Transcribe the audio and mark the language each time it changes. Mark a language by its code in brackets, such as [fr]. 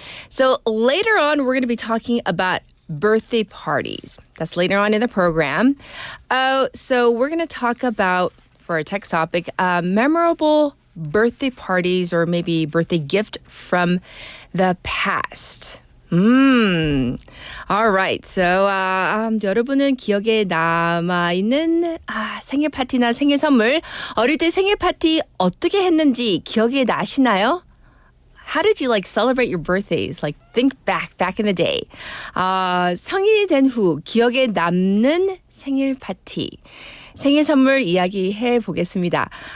[en] So later on, we're going to be talking about birthday parties. That's later on in the program. So we're going to talk about, for our text topic, memorable birthday parties or maybe birthday gift from the past. Alright. [ko] So 여러분은 기억에 남아있는 생일 파티나 생일 선물, 어릴 때 생일 파티 어떻게 했는지 기억에 나시나요? [en] How did you celebrate your birthdays? Think back in the day. [ko] 성인이 된 후 기억에 남는 생일 파티. 생일 선물 이야기해 보겠습니다.